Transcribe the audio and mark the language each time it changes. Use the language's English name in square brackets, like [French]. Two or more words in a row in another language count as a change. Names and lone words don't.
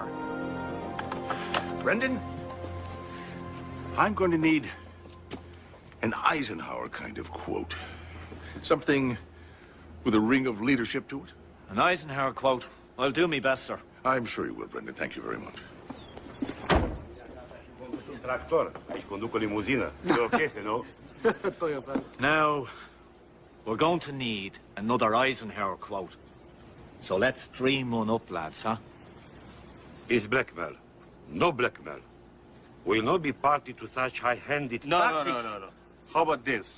[English] Brendan, I'm going to need an Eisenhower kind of quote. Something with a ring of leadership to it. An Eisenhower quote? I'll do me best, sir. I'm sure you will, Brendan. Thank you very much. [Romanian] tractor. Aici conduc o limuzină. E o chestie, nu? [English] Now, we're going to need another Eisenhower quote. So let's dream one up, lads, huh? It's blackmail. No blackmail. We'll not be party to such high-handed tactics. No. How about this?